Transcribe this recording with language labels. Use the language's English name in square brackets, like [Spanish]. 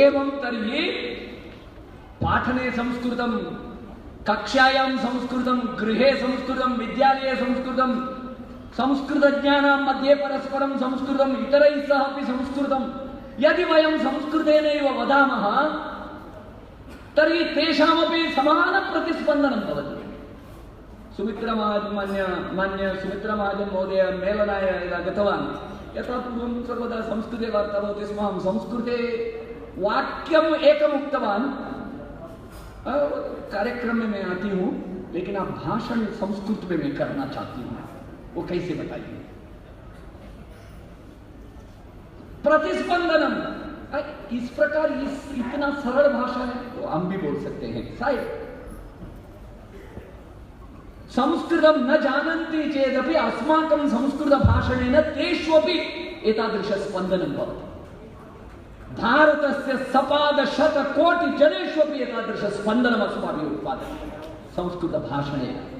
[Sanskrit] एवं तर्हि पाठने संस्कृतं, कक्षायां संस्कृतं, गृहे संस्कृतं, विद्यालये संस्कृतं, संस्कृतज्ञानां मध्ये परस्परं संस्कृतं, इतरैः सह अपि संस्कृतं। यदि वयं संस्कृतेनैव वदामः तर्हि तेषामपि समानप्रतिस्पन्दनं भवति। मान्य सुमित्रा महाजन महोदय मेलनाय यदा गतवान्, यथा पूर्वं सर्वदा संस्कृते वार्ता भवति स्म, अहं संस्कृते वाक्यम् एकम् उक्तवान्, [Hindi] कार्यक्रम में मैं आती हूँ लेकिन आप भाषण संस्कृत में मैं करना चाहती हूँ, वो कैसे बताइए? प्रतिस्पंदनम इस प्रकार, इतना सरल भाषा है तो हम भी बोल सकते हैं। [Sanskrit] शायद संस्कृतं न जानन्ति चेदपि अस्माकं संस्कृतभाषणेन तेष्वपि एतादृशस्पन्दनं भवति। भारतस्य सपादशतकोटिजनेष्वपि एतादृशस्पन्दनम् अस्माभिः उत्पादनीयं संस्कृतभाषणेन।